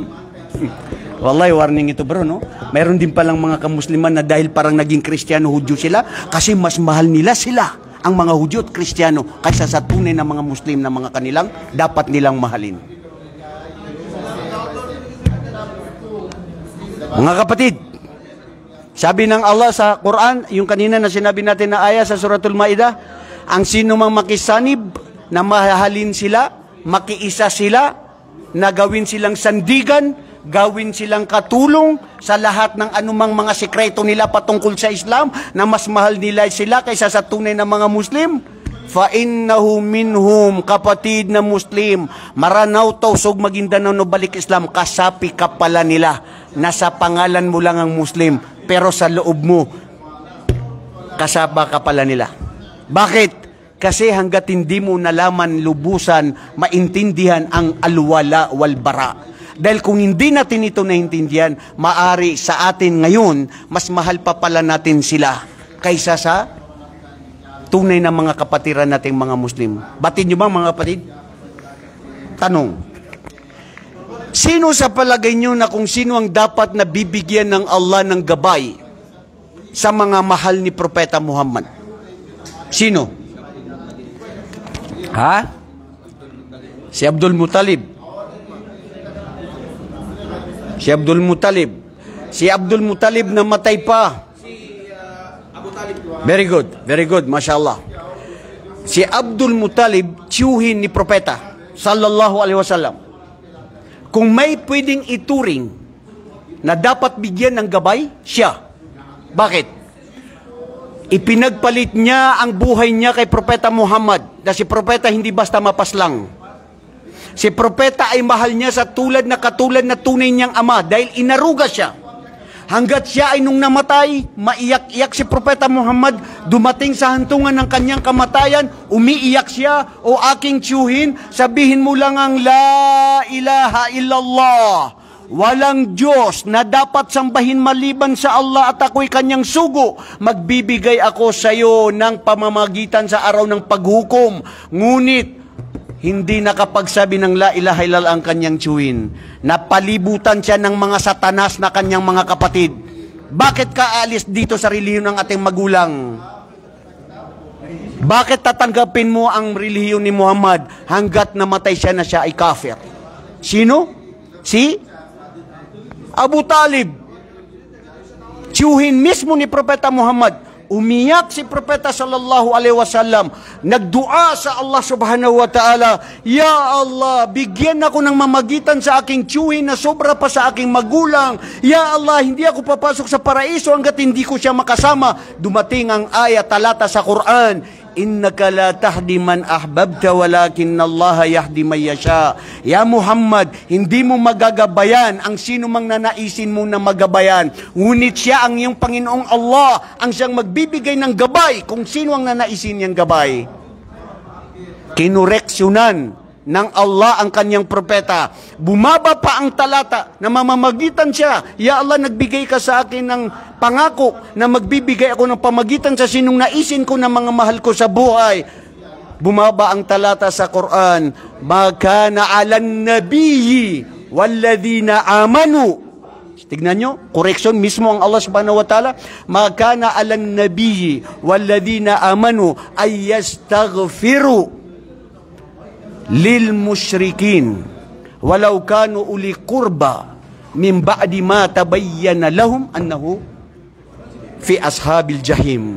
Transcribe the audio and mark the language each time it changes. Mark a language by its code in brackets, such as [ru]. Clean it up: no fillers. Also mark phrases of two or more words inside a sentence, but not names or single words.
[tl] Wallahi, warning ito bro, no? Mayroon din palang mga kamusliman na dahil parang naging Kristiyano, Hudyo sila, kasi mas mahal nila sila, ang mga Hudyo at Kristiyano, kaysa sa tunay na mga Muslim na mga kanilang dapat nilang mahalin. Mga kapatid, sabi ng Allah sa Quran, yung kanina na sinabi natin na aya sa Suratul Maidah, ang sino mang makisanib na mahalin sila, makiisa sila, na gawin silang sandigan, gawin silang katulong sa lahat ng anumang mga sekreto nila patungkol sa Islam, na mas mahal nila sila kaysa sa tunay na mga Muslim, [ar] فإنه منهم, [tl] kapatid na Muslim, maranaw tausog Maguindanao no balik Islam, kasapi ka pala nila, nasa pangalan mo lang ang Muslim, pero sa loob mo kasaba ka pala nila. Bakit? Kasi hanggat hindi mo nalaman lubusan, maintindihan ang [ar] الولاء والبراء. [tl] Dahil kung hindi natin ito naintindihan, maari sa atin ngayon, mas mahal pa pala natin sila kaysa sa tunay na mga kapatiran nating mga Muslim. Batin nyo ba, mga kapatid? Tanong. Sino sa palagay nyo na kung sino ang dapat na bibigyan ng Allah ng gabay sa mga mahal ni Propeta Muhammad? Sino? Ha? Si Abdul Muttalib. Si Abdul Muttalib. Si Abdul Muttalib namatay pa. [en] Very good. Very good. [tl] Mashallah. Si Abdul Muttalib, tiyuhin ni Propeta [ar] صلى الله عليه وسلم. [tl] Kung may pwedeng ituring na dapat bigyan ng gabay, siya. Bakit? Ipinagpalit niya ang buhay niya kay Propeta Muhammad. Na si Propeta hindi basta mapaslang. Si Propeta ay mahal niya sa katulad na tunay niyang ama dahil inaruga siya. Hanggat siya ay nung namatay, maiyak-iyak si Propeta Muhammad, dumating sa hantungan ng kanyang kamatayan, umiiyak siya, o aking tiyuhin, sabihin mo lang ang [ar] لا إله إلا الله. [tl] Walang Diyos na dapat sambahin maliban sa Allah at ako'y kanyang sugo. Magbibigay ako sa iyo ng pamamagitan sa araw ng paghukom. Ngunit, hindi nakapagsabi ng [ar] لا إله إلا الله [tl] ang kanyang tiyuhin. Napalibutan siya ng mga satanas na kanyang mga kapatid. Bakit ka alis dito sa relihiyon ng ating magulang? Bakit tatanggapin mo ang relihiyon ni Muhammad hanggat namatay siya na siya ay kafir? Sino? Si Abu Talib. Tiyuhin mismo ni Propeta Muhammad. Umiyak si Propeta [ar] صلى الله عليه وسلم, [tl] nagdua sa Allah [ar] سبحانه وتعالى, [tl] Ya Allah, bigyan ako ng mamagitan sa aking tiyuhin na sobra pa sa aking magulang. Ya Allah, hindi ako papasok sa paraiso hanggat hindi ko siya makasama. Dumating ang ayat talata sa Quran, [ar] إنك لا تهدي من أحببت ولكن الله يهدي من يشاء. [tl] Ya Muhammad, hindi mo magagabayan ang sino mang nanaisin mo na magabayan. Ngunit siya ang iyong Panginoong Allah ang siyang magbibigay ng gabay kung sino ang nanaisin niyang gabay. Kinureksyonan ng Allah ang kanyang propeta. Bumaba pa ang talata na mamamagitan siya. Ya Allah, nagbigay ka sa akin ng pangako na magbibigay ako ng pamagitan sa sinong naisin ko na mga mahal ko sa buhay. Bumaba ang talata sa Quran, [ar] ما كان للنبي والذين آمنوا. [tl] Tignan nyo, correction mismo ang Allah [ar] سبحانه وتعالى. ما كان للنبي والذين آمنوا أن يستغفروا للمشركين ولو كانوا أولي قربى من بعد ما تبين لهم أنهم أصحاب الجحيم.